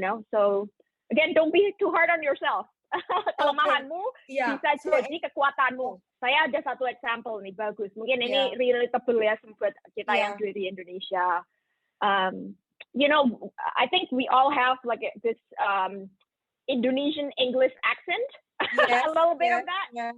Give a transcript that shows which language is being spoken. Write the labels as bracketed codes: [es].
[en] So again, don't be too hard on yourself. [id] Kelemahanmu bisa jadi kekuatanmu. Saya ada satu example nih, bagus. Mungkin ini relatable ya buat kita yang di Indonesia. [en] I think we all have like this Indonesian English accent, a little bit of that.